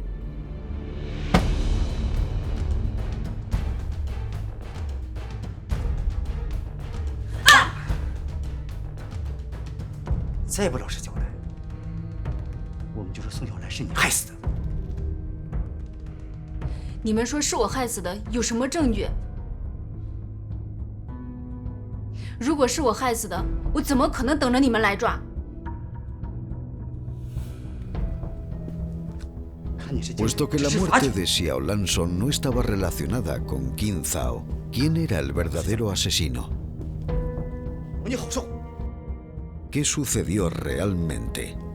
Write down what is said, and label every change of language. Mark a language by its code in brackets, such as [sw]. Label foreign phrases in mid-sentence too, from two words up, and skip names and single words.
[zh] 再不老实交代，我们就说宋小兰是你害死的。你们说是我害死的，有什么证据？如果是我害死的，我怎么可能等着你们来抓？ [es] Puesto que la muerte de Xiaolan Son no estaba relacionada con Qin Zhao, ¿quién era el verdadero asesino? ¿Qué sucedió realmente?